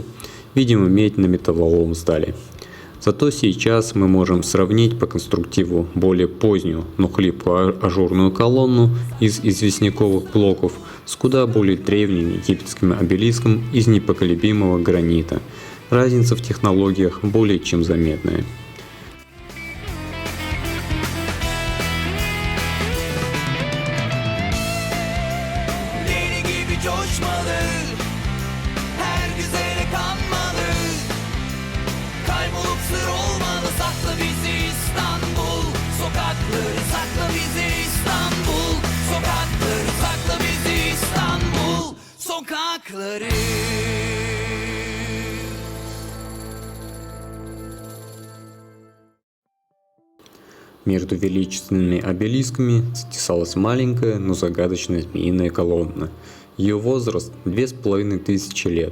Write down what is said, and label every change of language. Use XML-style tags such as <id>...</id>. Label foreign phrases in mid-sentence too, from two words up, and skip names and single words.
<ru>Видимо, медь на металлолом сдали. Зато сейчас мы можем сравнить по конструктиву более позднюю, но хлипкую ажурную колонну из известняковых блоков с куда более древним египетским обелиском из непоколебимого гранита. Разница в технологиях более чем заметная.</ru> <tr>Deli gibi coşmalı, her güzele kanmalı. Kaybolup sır olmalı, sakla bizi İstanbul. Sokakları sakla bizi İstanbul. Sokakları sakla bizi İstanbul. Sokakları.</tr> <ru>Между величественными обелисками затесалась маленькая, но загадочная змеиная колонна. Ее возраст 2500 лет.</ru>